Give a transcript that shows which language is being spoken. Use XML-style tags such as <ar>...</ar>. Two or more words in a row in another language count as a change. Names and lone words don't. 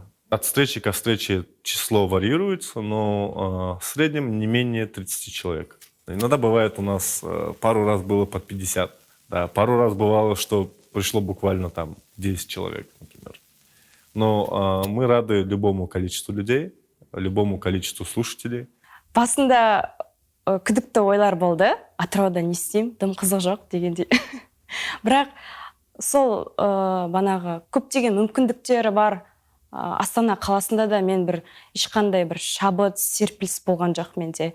<ru>От встречи ко встрече число варьируется, но в среднем не менее 30 человек. Иногда бывает у нас пару раз было под 50, да, пару раз бывало, что пришло буквально там 10 человек, например. Но мы рады любому количеству людей, любому количеству слушателей.</ru> <kk>Басында күдікті ойлар болды. Атырауда не істеймін, дым қызық жоқ дегендей. Бірақ сол банағы көптеген мүмкіндіктері бар Астана қаласында да мен ешқандай шабыт, серпіліс болған жоқ менде.</kk>